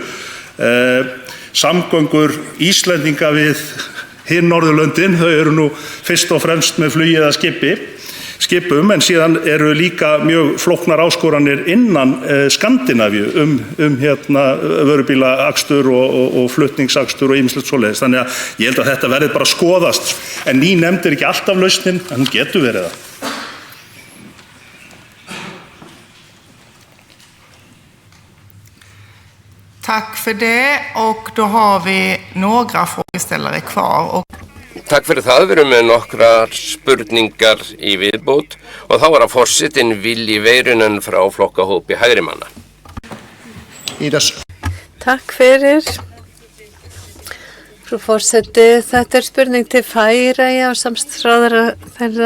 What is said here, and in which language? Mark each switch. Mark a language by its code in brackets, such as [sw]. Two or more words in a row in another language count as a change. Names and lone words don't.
[is] Samgöngur Íslendinga við hin Norðurlöndin, þau eru nú fyrst og fremst með flugi eða skipum, en síðan eru líka mjög flóknar áskoranir innan Skandinavíu vörubílaakstur og flutningsakstur og ýmislegt svoleiðis. Þannig að ég held að þetta verði bara að skoðast, en ný nefnd ekki alltaf lausnin, en hún getur verið það. [sv] Tack för det, och då har vi några frågeställare kvar. [is] Takk fyrir það, við erum með nokkrar spurningar í viðbót, og þá að forsetinn Vilji Väyrynen frá flokkahópi hægrimanna. Takk fyrir. Frú forseti, þetta spurning til Færeyja og samstarfsráðherra þeirra.